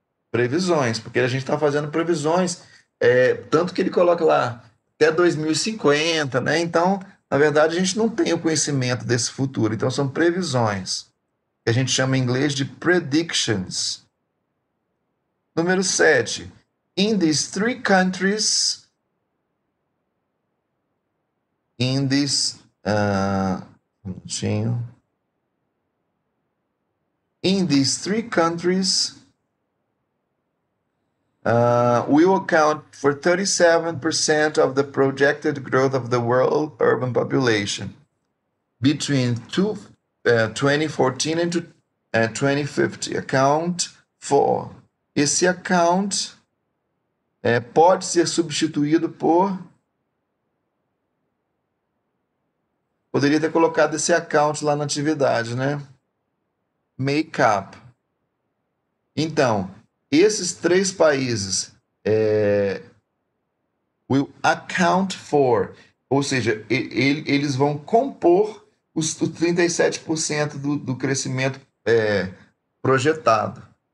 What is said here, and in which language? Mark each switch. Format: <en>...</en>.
<pt>Previsões, porque a gente está fazendo previsões, tanto que ele coloca lá até 2050, né? Então, na verdade, a gente não tem o conhecimento desse futuro, então são previsões, que a gente chama em inglês de predictions. Número 7.</pt> <en>In these three countries, in this.</en> <pt>Um minutinho.</pt> <en>In these three countries, will account for 37% of the projected growth of the world urban population between 2014 and 2050. Account for.</en> <pt>Esse account pode ser substituído por. Poderia ter colocado esse account lá na atividade, né? Make up. Então, esses três países</pt> <en>will account for,</en> <pt>ou seja, eles vão compor os 37% do crescimento projetado.</pt>